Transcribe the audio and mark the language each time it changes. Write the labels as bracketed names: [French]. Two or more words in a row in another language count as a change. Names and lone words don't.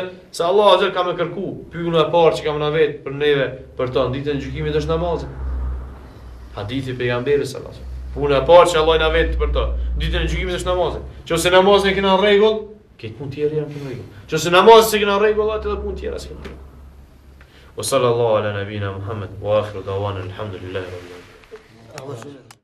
[Albanian] Se Allahu [Arabic] عز وجل [Albanian] ka më kërku, pyetja e parë që kam na vet për neve për ta ditën e gjykimit është namazi. Hadithi pejgamberit [Arabic] صلى الله عليه وسلم. [Albanian] Puna e parë që Allah na vet për to. Ditën e gjykimit është namazi. Nëse namazin e kena në rregull, këtë punë tjerë janë në rregull. Nëse namazin e kena në rregull, atë edhe punë tjera s'kan. [Arabic] وصلى الله على نبينا محمد وآخر دعوانا الحمد لله رب العالمين.